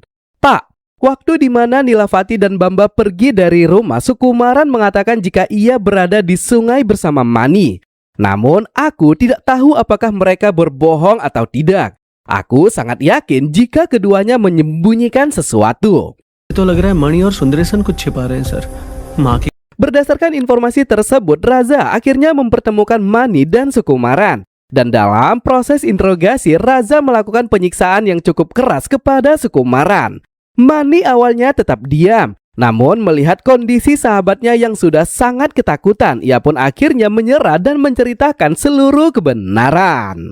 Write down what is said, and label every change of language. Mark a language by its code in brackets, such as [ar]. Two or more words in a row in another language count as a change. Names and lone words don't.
[id] Pak, waktu di mana Nilavati dan Bamba pergi dari rumah, Sukumaran mengatakan jika ia berada di sungai bersama Mani. Namun aku tidak tahu apakah mereka berbohong atau tidak. Aku sangat yakin jika keduanya menyembunyikan sesuatu. [hi] तो लग रहा है मणि और सुंदरेशन कुछ छिपा रहे हैं सर माँ की [id] Berdasarkan informasi tersebut, Raza akhirnya mempertemukan Mani dan Sukumaran. Dan dalam proses interogasi, Raza melakukan penyiksaan yang cukup keras kepada Sukumaran. Mani awalnya tetap diam, namun melihat kondisi sahabatnya yang sudah sangat ketakutan, ia pun akhirnya menyerah dan menceritakan seluruh kebenaran.